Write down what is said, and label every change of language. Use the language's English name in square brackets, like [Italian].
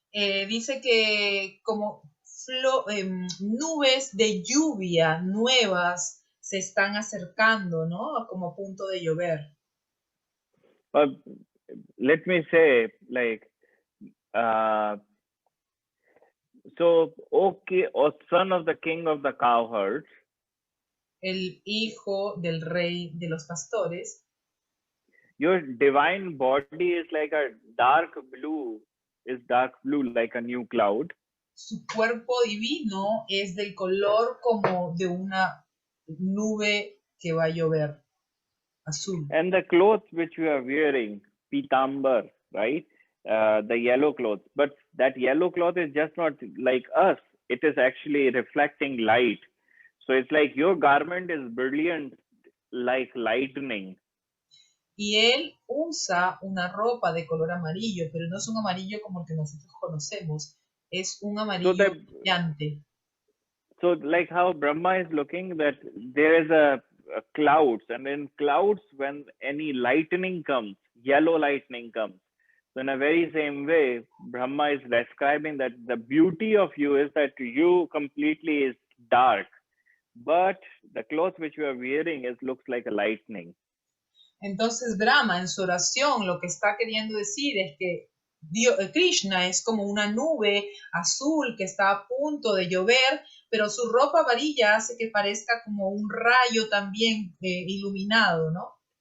[Spanish] Dice que como nubes de lluvia nuevas se están acercando, ¿no? Como a punto de llover. [English] Let me say, like, so, okay, or son of the king of the cowherds. [Spanish] El hijo del rey de los pastores. [English] Your divine body is like a dark blue, like a new cloud. [Spanish] Su cuerpo divino es del color como de una nube que va a llover, azul. [English] And the clothes which you are wearing, pitambar, right? The yellow clothes, but that yellow cloth is just not like us. It is actually reflecting light. So it's like your garment is brilliant like lightning. [Spanish] Y él usa una ropa de color amarillo, pero no es un amarillo como el que nosotros conocemos. Es un amarillo brillante. [English] So like how Brahma is looking, that there is a clouds, and in clouds, when any lightning comes, yellow lightning comes. So in a very same way, Brahma is describing that the beauty of you is that you completely is dark, but the clothes which you are wearing looks like a lightning. [Spanish] Entonces Brahma en su oración lo que está queriendo decir es que Krishna es como una nube azul que está a punto de llover, pero su ropa amarilla hace que parezca como un rayo también iluminado, ¿no?